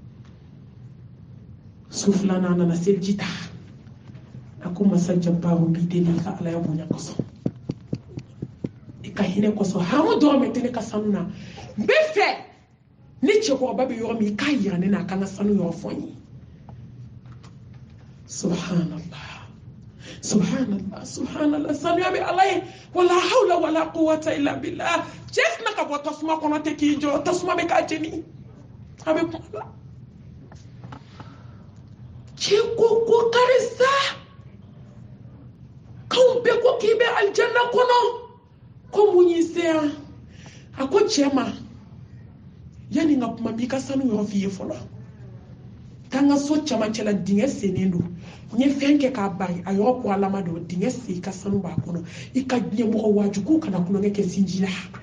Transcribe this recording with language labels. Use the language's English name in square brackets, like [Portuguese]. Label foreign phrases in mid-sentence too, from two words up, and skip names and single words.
[Bambara] su filanan a nana seliji ta a ko masa jabaru b'i deli ka ala ya bonya kosɔn i ka hinɛ kosɔn haramu dɔrɔn bɛ tɛ ne ka sanu na n bɛ fɛ ni cɛkɔrɔba bɛ yɔrɔ min i k'a yira ne na a ka n ka sanu yɔrɔ fɔ n ye subhanallah sanuya bɛ ala ye [Arabic] ولا حول ولا قوة إلا بالله [Bambara] cɛ sina ka bɔ tasuma kɔnɔ tɛ k'i jɔ tasuma bɛ k'a jeni a bɛ kuma la cɛ ko karisa k'anw bɛɛ ko k'i bɛ alijanna kɔnɔ ko mun y'i se yan a ko cɛ ma yanni n ka kuma b'i ka sanu yɔrɔ f'i ye fɔlɔ k'an ka so camancɛ la dingɛ sennen don n ye fɛn kɛ k'a bari a yɔrɔ ko alama don dingɛ sen i ka sanu b'a kɔnɔ i ka ɲɛmɔgɔ wajugu kana kulonkɛ kɛ sinji la